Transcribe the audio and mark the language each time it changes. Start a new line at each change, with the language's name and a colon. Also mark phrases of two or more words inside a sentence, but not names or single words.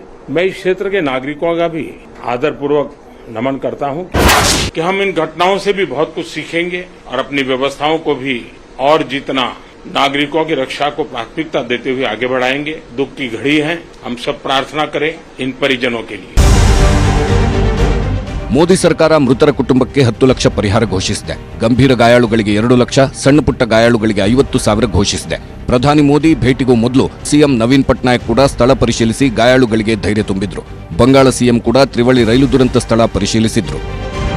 Hindi: मैं इस क्षेत्र के नागरिकों का भी आदरपूर्वक नमन करता हूँ कि हम इन घटनाओं से भी बहुत कुछ सीखेंगे और अपनी व्यवस्थाओं को भी और जितना नागरिकों की रक्षा को प्राथमिकता देते हुए आगे बढ़ाएंगे. दुख की घड़ी है, हम सब प्रार्थना करें इन परिजनों के लिए.
Kannada: ಮೋದಿ ಸರ್ಕಾರ ಮೃತರ ಕುಟುಂಬಕ್ಕೆ 10 ಲಕ್ಷ ಪರಿಹಾರ ಘೋಷಿಸಿದೆ. ಗಂಭೀರ ಗಾಯಾಳುಗಳಿಗೆ 2 ಲಕ್ಷ, ಸಣ್ಣ ಪುಟ್ಟ ಗಾಯಾಳುಗಳಿಗೆ 50,000 ಘೋಷಿಸಿದೆ. ಪ್ರಧಾನಿ ಮೋದಿ ಭೇಟಿಗೂ ಮೊದಲು ಸಿಎಂ ನವೀನ್ ಪಟ್ನಾಯಕ್ ಕೂಡ ಸ್ಥಳ ಪರಿಶೀಲಿಸಿ ಗಾಯಾಳುಗಳಿಗೆ ಧೈರ್ಯ ತುಂಬಿದ್ರು. ಬಂಗಾಳ ಸಿಎಂ ಕೂಡ ತ್ರಿವಳಿ ರೈಲು ದುರಂತ ಸ್ಥಳ ಪರಿಶೀಲಿಸಿದ್ರು.